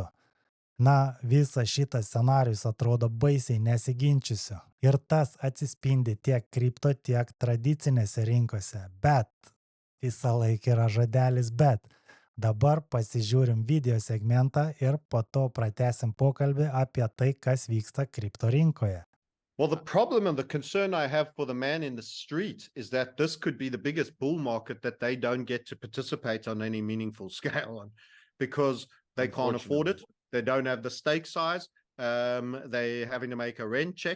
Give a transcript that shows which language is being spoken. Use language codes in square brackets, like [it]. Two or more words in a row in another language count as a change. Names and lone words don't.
[lt] Visas šitas scenarius atrodo baisiai nesiginčysiu. Ir tas atsispindi tiek kripto, tiek tradicinėse rinkose. Bet visą laiką yra žodelis bet. Dabar pasižiūrim video segmentą ir po to pratęsim pokalbį apie tai, kas vyksta kripto rinkoje. [en] Well, the problem and the concern I have for the man in the street is that this could be the biggest bull market that they don't get to participate on any meaningful scale on, because they can't afford it. They don't have the stake size. They're having to make a rent check.